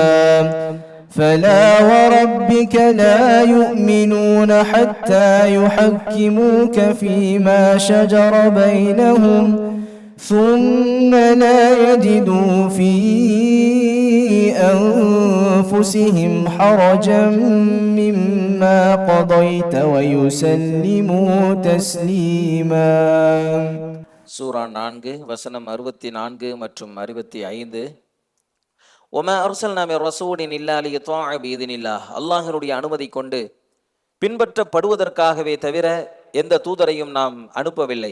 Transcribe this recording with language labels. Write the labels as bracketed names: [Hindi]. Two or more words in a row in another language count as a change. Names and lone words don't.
[Arabic] فلا وربك لا يؤمنون حتى يحكموك فيما شجر بينهم ثم لا يجدوا في أنفسهم حرجا مما قضيت ويسلموا تسليما. [Tamil] சூரா 4 வசனம் 64 மற்றும் 65. [Arabic] وما أرسلنا من رسول إلا ليطاع بإذن الله, [Tamil] அல்லாஹ்வுடைய அனுமதி கொண்டு பின்பற்றப்படுவதற்காகவே தவிர எந்த தூதரையும் நாம் அனுப்பவில்லை.